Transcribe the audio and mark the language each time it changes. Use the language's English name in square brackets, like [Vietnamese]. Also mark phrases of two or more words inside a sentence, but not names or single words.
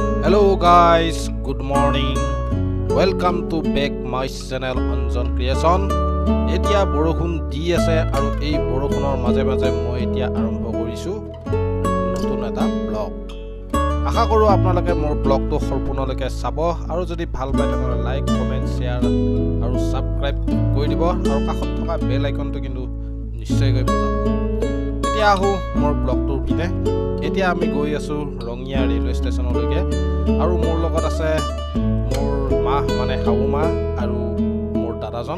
[English] Hello guys, good morning. Welcome to back my channel Anjan Creation. [Assamese] এতিয়া বৰষুণ দি আছে আৰু এই বৰষুণৰ মাজে মাজে মই এতিয়া আৰম্ভ কৰিছোঁ নতুন এটা ব্লগ. আশা কৰোঁ আপোনালোকে মোৰ ব্লগ টো সম্পূৰ্ণলৈকে চাব আৰু যদি ভাল পায় তেনে [English] like comment share [Assamese] আৰু সাবস্ক্ৰাইব কৰি দিব আৰু কাষত থকা [English] bell iconটো [Assamese] কিন্তু নিশ্চয় গৈ বজাব। এতিয়া আহো মোৰ ব্লগটোৰ পিনে। এতিয়া আমি গৈ আছো ৰঙিয়া ৰেলৱে ষ্টেচনলৈকে আৰু মোৰ লগত আছে মোৰ মা মানে হাউমা আৰু মোৰ দাদাজন।